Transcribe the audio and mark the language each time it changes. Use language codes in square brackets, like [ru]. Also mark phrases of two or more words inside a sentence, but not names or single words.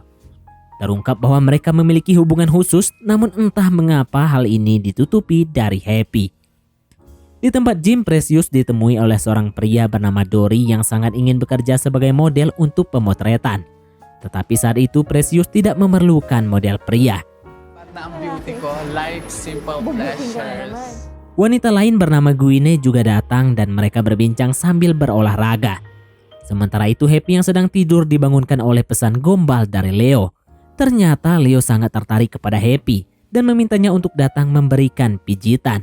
[id] Terungkap bahwa mereka memiliki hubungan khusus, namun entah mengapa hal ini ditutupi dari Happy. Di tempat gym, Precious ditemui oleh seorang pria bernama Dory yang sangat ingin bekerja sebagai model untuk pemotretan. Tetapi saat itu Precious tidak memerlukan model pria. [tl] Na ang beauty ko, [en] life, simple pleasures. [id] Wanita lain bernama Guine juga datang dan mereka berbincang sambil berolahraga. Sementara itu Happy yang sedang tidur dibangunkan oleh pesan gombal dari Leo. Ternyata Leo sangat tertarik kepada Happy dan memintanya untuk datang memberikan pijitan.